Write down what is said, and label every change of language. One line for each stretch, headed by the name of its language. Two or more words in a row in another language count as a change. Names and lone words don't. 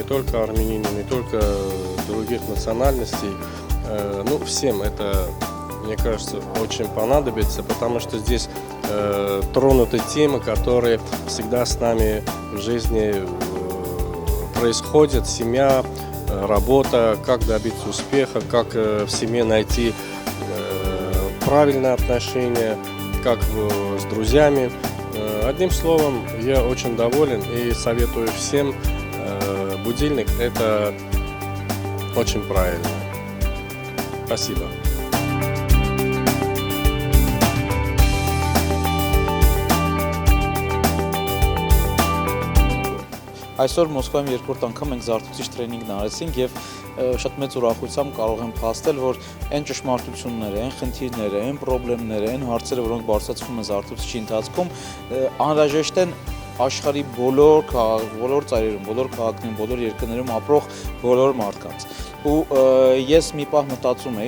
Russian: только армянину, не только других национальностей, ну всем это, мне кажется, очень понадобится, потому что здесь тронуты темы, которые всегда с нами в жизни происходят: семья, работа, как добиться успеха, как в семье найти правильные отношения, как с друзьями. Одним словом, я очень доволен и советую всем. Будильник – это очень правильно. Спасибо.
Armenian: Այսօր Մոսկվայում երկրորդ անգամ ենք զարթուցիչ տրեյնինգն արեցինք եւ շատ մեծ ուրախությամբ կարող եմ փաստել, որ այն ճշմարտությունները, այն խնդիրները, այն խնդիրները, այն հարցերը, որոնք բարձրացվում են զարթուցիչի ընթացքում, անհրաժեշտ են աշխարհի բոլոր ծայրերում, բոլոր քաղաքներում, բոլոր երկրներում ապրող բոլոր մարդկանց։ Ու ես մի պահ մտածում էի,